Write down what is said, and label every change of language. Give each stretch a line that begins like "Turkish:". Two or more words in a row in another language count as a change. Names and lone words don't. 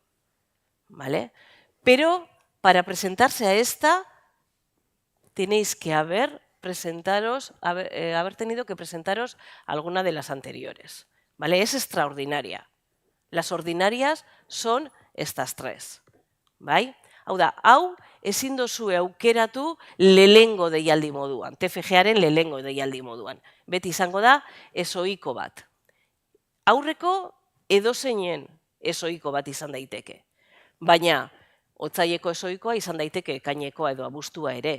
Spanish: ¿Vale? Pero para presentarse a esta, tenéis que haber tenido que presentaros alguna de las anteriores. ¿Vale? Es extraordinaria. Las ordinarias son estas 3.
Basque: Bai? Hau da, hau ezin dozue aukeratu lehengo deialdi moduan, TFG-aren lehengo deialdi moduan. Beti izango da ezohiko bat. Aurreko edozeinen ezohiko bat izan daiteke. Baina, otsaileko ezohikoa izan daiteke ekainekoa edo abuztua ere.